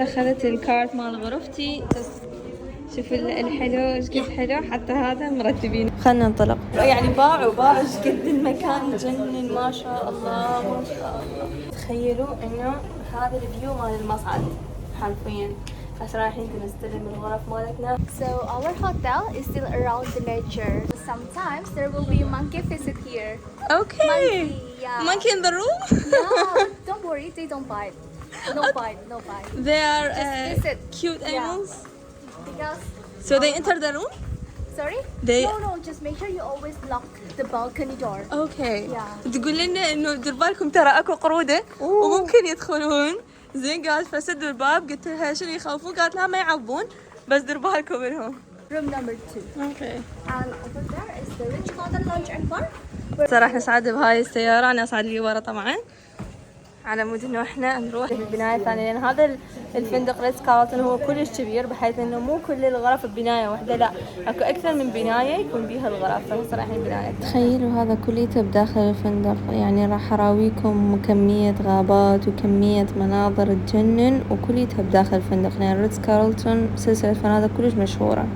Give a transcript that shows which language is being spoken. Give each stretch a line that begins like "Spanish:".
Arabic: أخذت الكارت مال غرفتي. شوف الحلو ايش قد حلو، حتى هذا مرتبين. خلنا ننطلق. يعني باعوا ايش قد المكان يجنن. ما شاء الله ما شاء الله. تخيلوا انه هذا الفيو مال المصعد حرفيا. هسه رايحين نستلم الغرف مالتنا.
English: So our hotel is still around the nature. Sometimes there will be monkey visit here. Okay. Monkey, yeah. Monkey in the room? No, don't worry, they don't bite. No bite, no bite. They are Just visit. cute animals. Because So they enter the room? sorry? They- No, just make sure you always lock the balcony door. Okay. Yeah.
Arabic: تقول لنا انه دير بالكم ترى اكو قرودة وممكن يدخلون. زين قالت فسدوا الباب. قلت لها شنو يخوفون؟ قالت لا ما يعبون بس دير بالكم منهم.
English: Room number 2. Okay. And over there is the Rich Cotton Lounge and Bar.
Arabic: صراحة نسعد بهاي السيارة. أنا أسعد لي ورا طبعا. على مود انه احنا نروح البناية الثانية، لان هذا الفندق ريتز كارلتون هو كلش كبير، بحيث انه مو كل الغرف ببناية واحدة، لا اكو اكثر من بناية يكون بيها الغرف. فهسه رايحين بناية. تخيلوا هذا كليته بداخل الفندق، يعني راح اراويكم كمية غابات وكمية مناظر تجنن، وكليتها بداخل الفندق، لان ريتز كارلتون سلسلة فنادق كلش مشهورة.